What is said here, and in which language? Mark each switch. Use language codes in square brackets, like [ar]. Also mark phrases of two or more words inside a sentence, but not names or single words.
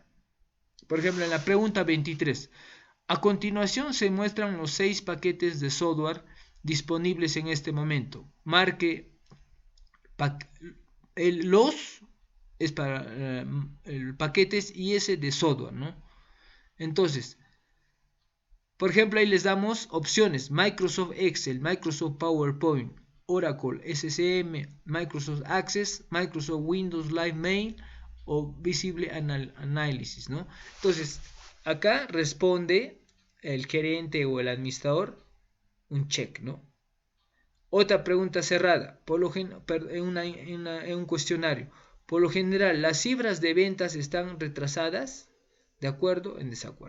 [es] Por ejemplo, en la pregunta 23, a continuación se muestran los 6 paquetes de software disponibles en este momento. Marque los es para paquetes y ese de software, ¿no? Entonces, por ejemplo, ahí les damos opciones: Microsoft Excel, Microsoft PowerPoint, Oracle SCM, Microsoft Access, Microsoft Windows Live Mail o Visible Analysis, ¿no? Entonces, acá responde el gerente o el administrador un check, ¿no? Otra pregunta cerrada, en un cuestionario. Por lo general, las cifras de ventas están retrasadas, ¿de acuerdo o en desacuerdo?